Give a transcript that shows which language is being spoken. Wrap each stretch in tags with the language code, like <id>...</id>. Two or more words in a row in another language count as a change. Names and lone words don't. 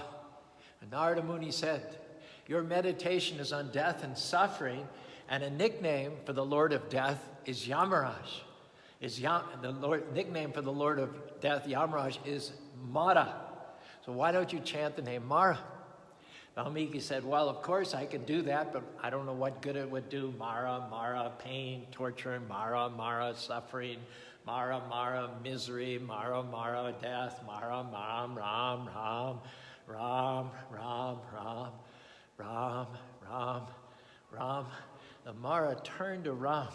<en>And Narada Muni said, your meditation is on death and suffering, and a nickname for the Lord of Death is Yamaraj. The nickname for the Lord of Death, Yamaraj, is Mara. So why don't you chant the name Mara? Valmiki said, well, of course I can do that, but I don't know what good it would do. Mara, Mara, pain, torture, Mara, Mara, suffering, Mara, Mara, misery, Mara, Mara, death, Mara, Ram, Ram, Ram, Ram, Ram, Ram, Ram, Ram, Ram. The Mara turned to Ram.</en>